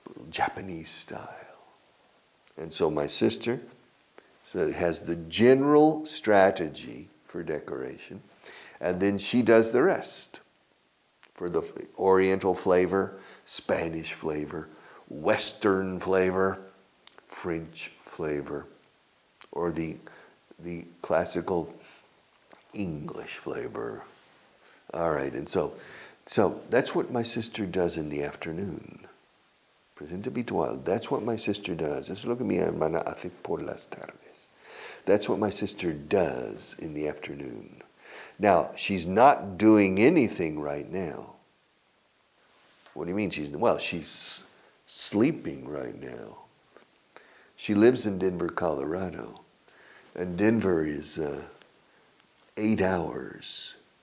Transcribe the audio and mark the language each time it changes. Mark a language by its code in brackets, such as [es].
[en] Japanese style. And so my sister has the general strategy for decoration, and then she does the rest for the Oriental flavor, Spanish flavor, Western flavor, French flavor, or the the classical English flavor. All right, and so that's what my sister does in the afternoon. [es] Presente habitual. [en] That's what my sister does. [es] Eso es lo que mi hermana hace por las tardes. [en] That's what my sister does in the afternoon. Now, she's not doing anything right now. What do you mean she's sleeping right now. She lives in Denver, Colorado. And Denver is 8 hours.